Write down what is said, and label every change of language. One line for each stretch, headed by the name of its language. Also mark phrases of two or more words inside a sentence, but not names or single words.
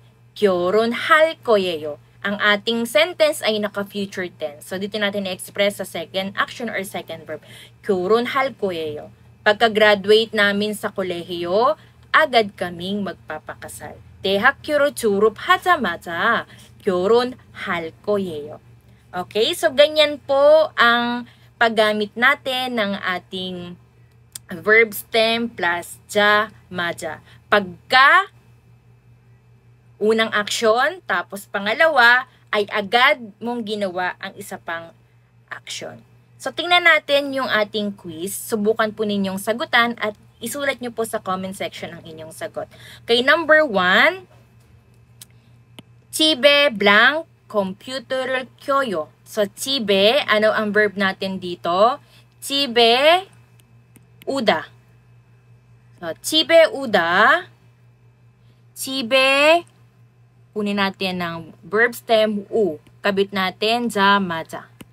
Korean: 결혼할 거예요.
Filipino: Ang ating sentence ay naka-
English: future tense.
Filipino: So dito natin i-express sa
English: second action or second verb.
Korean: 결혼할 거예요.
Filipino: Pagka-graduate namin sa kolehiyo, agad kaming magpapakasal.
Korean: 대학교를 졸업하자마자 결혼할 거예요.
Filipino: Okay, so ganyan po ang paggamit natin ng ating
English: verb stem plus
Filipino: 자마자. Pagka unang action, tapos pangalawa, ay agad mong ginawa ang isa pang action. So, tingnan natin yung ating quiz. Subukan po ninyong sagutan at isulat nyo po sa
English: comment section
Filipino: ang inyong sagot. Okay, number 1.
Korean: 집에
English: blank computer
Korean: 를 켜요. So, 집에,
Filipino: ano ang verb natin dito?
Korean: 집에 우다. So, 집에 우다. 집에,
Filipino: kunin natin ng
English: verb stem
Filipino: u. Kabit natin 자마자.